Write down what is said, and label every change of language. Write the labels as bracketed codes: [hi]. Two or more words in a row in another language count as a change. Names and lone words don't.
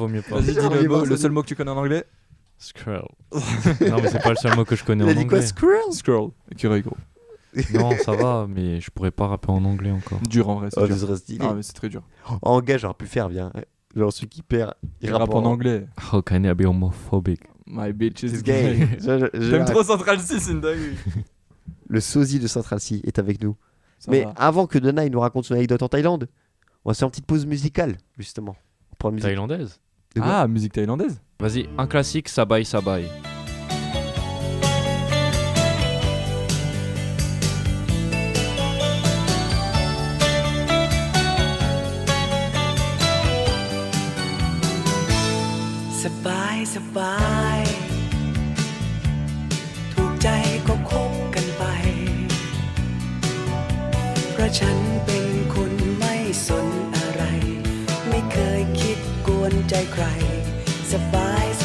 [fr] Vas-y, dis le seul mot que tu connais en anglais. Squirrel. Non, mais c'est pas le seul mot que je connais Il a en dit quoi, anglais. squirrel? Squirrel. Écureuil, gros. Non, ça va, mais je pourrais pas rapper en anglais encore. Dur en vrai, c'est Oh, dur. ce serait stylé. Ah, mais c'est très dur. En gage, j'aurais pu faire bien. Genre celui qui perd, Il rappe en anglais. [en] How can I be homophobic? My bitch is It's gay. gay. [fr] J'aime trop Central C, c'est une dinguerie. Le sosie de Central C est avec nous. Ça Mais va. avant que Donai nous raconte son anecdote en Thaïlande, on va se faire une petite pause musicale, justement. On prend la musique. Thaïlandaise? De quoi? Ah, musique thaïlandaise. Vas-y, un classique, Sabai Sabai. [th] สบายถูกใจก็คบกันไปเพราะฉันเป็นคนไม่สนอะไรไม่เคยคิดกวนใจใครสบาย